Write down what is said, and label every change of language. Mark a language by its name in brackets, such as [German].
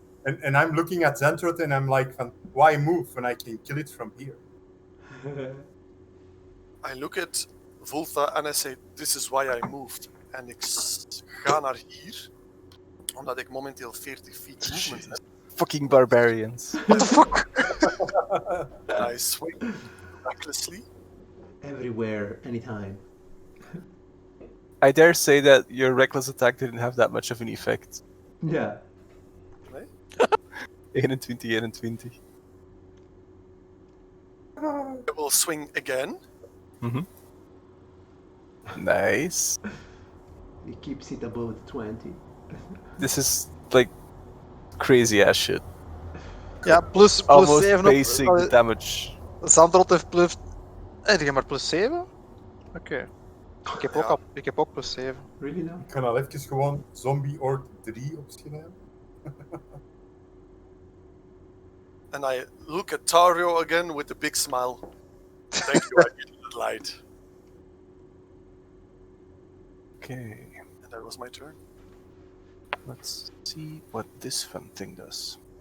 [English] And I'm looking at Xantrot and I'm like, van, why move when I can kill it from here? I look at Volta en I say, this is why I moved. [Dutch] En ik ga naar hier, omdat ik momenteel 40 feet movement heb. [English] Fucking barbarians. What the fuck? And I swing recklessly. Everywhere, anytime. I dare say that your reckless attack didn't have that much of an effect. Yeah. 21. I will swing again. Nice. He keeps it above the 20. This is like crazy ass shit. [Dutch] Ja, plus [English] Almost [Dutch] 7 [English] basic [Dutch] op... [English] damage. [Dutch] Zandrot heeft plus... Heb je maar plus 7? Oké. Ik heb ook plus 7. [English] Really now? [Dutch] Ik ga al even gewoon Zombie Orc 3 opschrijven. [English] And I look at Tario again with a big smile. Thank you, I needed the light. Okay, And that was my turn. let's see what this fun thing does.